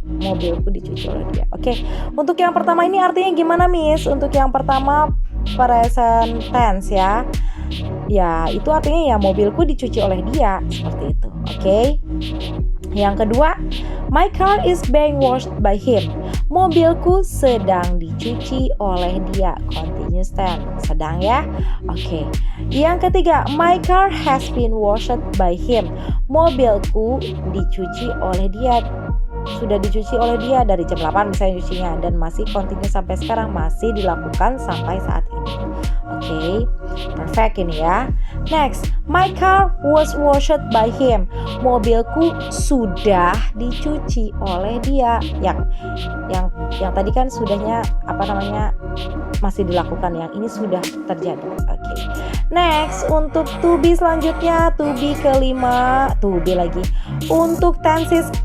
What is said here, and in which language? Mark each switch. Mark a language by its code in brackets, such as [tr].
[id] Mobilku dicuci oleh dia. Oke. Untuk yang pertama ini artinya gimana, Miss? Untuk yang pertama present tense ya. Ya, itu artinya ya mobilku dicuci oleh dia, seperti itu. Oke. [en] Yang kedua, my car is being washed by him. [id] Mobilku sedang dicuci oleh dia. Continuous tense, sedang ya. Oke. [en] Yang ketiga, my car has been washed by him. [id] Mobilku dicuci oleh dia. Sudah dicuci oleh dia dari jam 8 misalnya cucinya, dan masih continue sampai sekarang, masih dilakukan sampai saat ini. Oke, perfect ini ya. [en] Next, my car was washed by him. [id] Mobilku sudah dicuci oleh dia. Yang tadi kan sudahnya masih dilakukan, yang ini sudah terjadi. Oke. Next, untuk to be selanjutnya, to be kelima, to be lagi. Untuk tenses